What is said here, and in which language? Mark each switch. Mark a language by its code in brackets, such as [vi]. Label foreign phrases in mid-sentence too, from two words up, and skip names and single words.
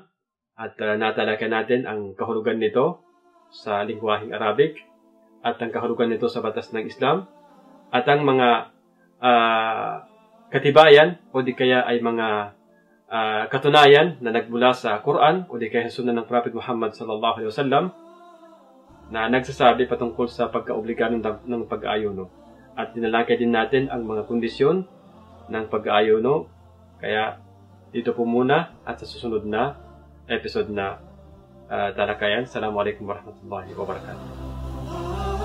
[tl] At natalakay natin ang kahulugan nito sa lingwaheng Arabic at ang kahulugan nito sa batas ng Islam at ang mga katibayan o di kaya ay mga katunayan na nagmula sa Quran o di kaya sunan ng Prophet Muhammad [ar] صلى الله عليه وسلم [tl] na nagsasabi patungkol sa pagkaobligado ng pag-ayuno. At dinalakay din natin ang mga kondisyon ng pag-ayuno. Kaya dito po muna at sa susunod na episode na talakayan. [ar] السلام عليكم ورحمة الله وبركاته.